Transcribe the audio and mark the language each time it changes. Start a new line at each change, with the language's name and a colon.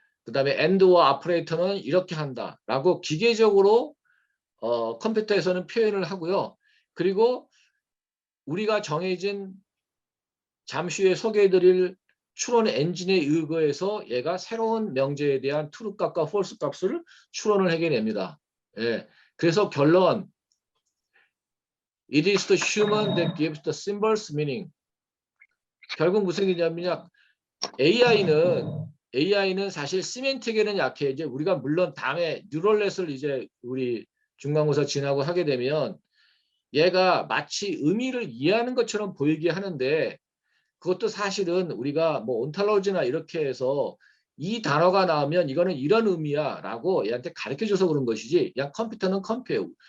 Korean: 그 다음에 and와 operator는 이렇게 한다. 라고 기계적으로 컴퓨터에서는 표현을 하고요. 그리고 우리가 정해진 잠시 후에 소개해드릴 추론 엔진에 의거해서 얘가 새로운 명제에 대한 true 값과 false 값을 추론을 해내냅니다. 예. 그래서 결론
English: It is the human that gives the symbols meaning.
Korean: 결국 무슨 얘기냐면 AI는 사실 시멘틱에는 약해. 이제 우리가 물론 다음에 뉴럴넷을 이제 우리 중간고사 지나고 하게 되면 얘가 마치 의미를 이해하는 것처럼 보이게 하는데 그것도 사실은 우리가 뭐 온탈로지나 이렇게 해서 이 단어가 나오면 이거는 이런 의미야 라고 얘한테 가르쳐줘서 그런 것이지 그냥 컴퓨터는 컴퓨터예요.